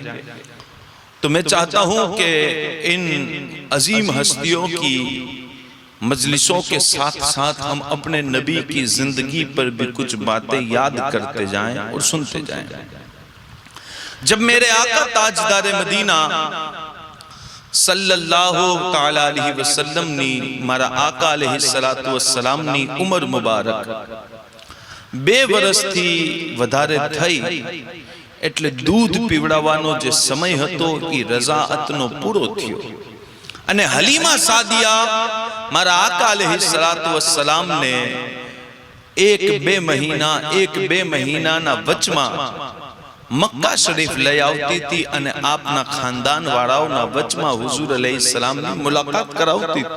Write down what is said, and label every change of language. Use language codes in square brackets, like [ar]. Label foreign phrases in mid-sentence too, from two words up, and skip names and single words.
[ur] تو میں چاہتا ہوں کہ ان عظیم ہستیوں کی مجلسوں کے ساتھ ساتھ ہم اپنے نبی کی زندگی پر بھی کچھ باتیں یاد کرتے جائیں اور سنتے جائیں۔ جب میرے آقا تاجدار مدینہ صلی اللہ تعالی علیہ وسلم نے [gu] મારા આકા [ur] علیہ السلام نے عمر مبارک [gu] બે વરસ થી વધારે થઈ એટલે દૂધ પીવડાવવાનો જે સમય હતો એ રઝાઅતનો પૂરો થયો, અને હલીમા સાદિયા મારા આકા અલૈહિસ્સલામ ને એક બે મહિનાના વચમાં મક્કા શરીફ લઈ આવતી હતી અને આપના ખાનદાન વાળાઓના વચમાં હુઝુર અલૈહિસ્સલામની મુલાકાત કરાવતી હતી।